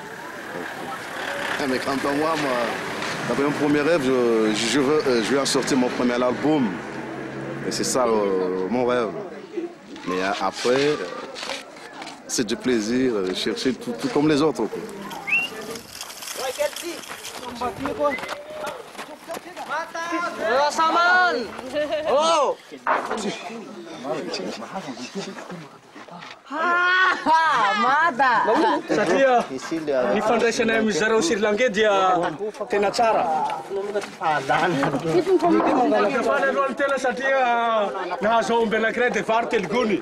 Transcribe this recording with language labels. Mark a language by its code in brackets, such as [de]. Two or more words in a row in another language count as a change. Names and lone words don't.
[fr] Mais quant à moi, mon premier rêve, je veux en sortir mon premier album. Et c'est ça mon rêve. Mais après, c'est du plaisir, chercher tout comme les autres. Saman! Oh! Mada! [mg] Satria ny fandraisanay amin'ny zareo Sri Lankais dia tena tsara. Kafaly alohan'ny tena satria nahazo aomby anankiray dia vary telogony.